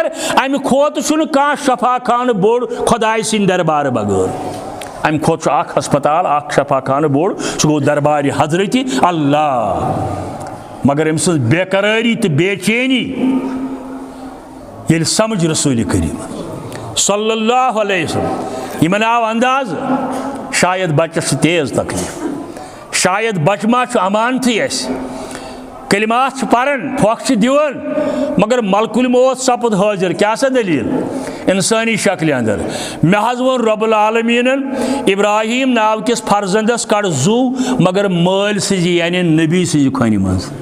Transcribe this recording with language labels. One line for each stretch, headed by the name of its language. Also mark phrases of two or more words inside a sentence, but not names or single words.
Kashmiri: امہِ کھۄتہٕ چھُنہٕ کانٛہہ شفا خانہٕ بوٚڑ خۄداے سٕنٛدِ دربارٕ بغٲر. امہِ کھۄتہٕ چھُ اکھ ہسپتال اکھ شفا خانہٕ بوٚڑ سُہ گوٚو دربارِ حضرت اللہ. مگر أمۍ سٕنٛز بے قرٲری تہٕ بے چینی ییٚلہِ سمجھ رسول کریم
Arabic: صلی اللہ علیہ وسلم
Kashmiri: یمن آو اندازٕ شاید بچس چھُ تیز تکلیف شاید بچہ ما چھُ امانتھٕے اسہِ کلمات چھِ پران پھۄکھ چھِ دِوان مگر ملکُل موت سپُد حٲضِر. کیٛاہ سا دلیٖل انسٲنی شکلہِ اندر. مےٚ حظ ووٚن رب العالمیٖنن ابراہیم ناو کِس فرزندس کڑ زُو مگر مٲلۍ سٕنٛزِ یعنی نبی سٕنٛزِ کھۄنہِ منٛز.